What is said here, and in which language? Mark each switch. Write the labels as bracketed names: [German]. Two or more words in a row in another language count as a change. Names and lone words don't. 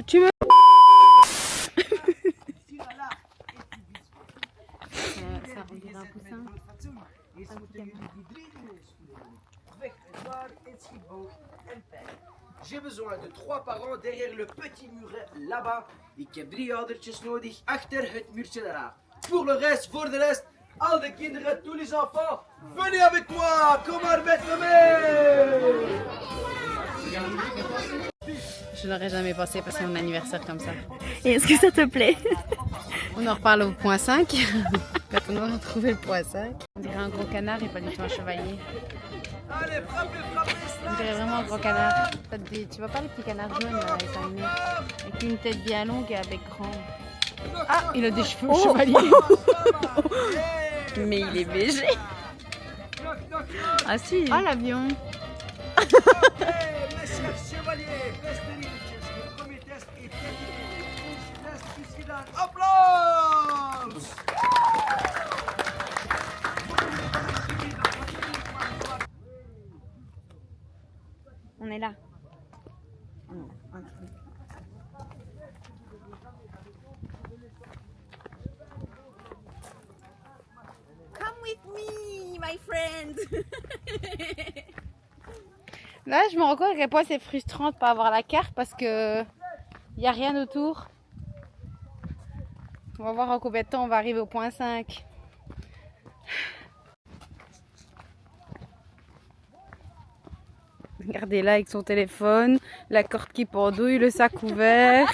[French] Tu me. Ça, on dirait un poussin. J'ai besoin de 3 parents derrière le petit muret là-bas. [Dutch] Ik heb 3 oudertjes nodig achter het muurtje daar. Pour de rest, al de kinderen, [French] tous les enfants, venez avec moi, [Dutch] kom maar met me mee. [French] Je n'aurais jamais pensé passer mon anniversaire comme ça. Et est-ce que ça te plaît? On en reparle au point 5. Quand on aura trouvé le point 5. On dirait un gros canard et pas du tout un chevalier. Allez, frappez, On dirait vraiment un gros canard. Tu vois pas les petits canards jaunes là, avec un nez, avec une tête bien longue et un bec grand. Ah, il a des cheveux chevalier. Mais il est BG. Ah si. Ah, l'avion. Hey, mes chers chevaliers, [Dutch] beste liedjes. [French] Le premier test est terminé. [Dutch] Test is gedaan. Applaus! [French] On est là. [English] Come with me, my friend. [French] Là, je me rends compte à quel point c'est frustrant de pas avoir la carte parce que il y a rien autour. On va voir en combien de temps on va arriver au point 5. Regardez là avec son téléphone, la corde qui pendouille, le sac ouvert.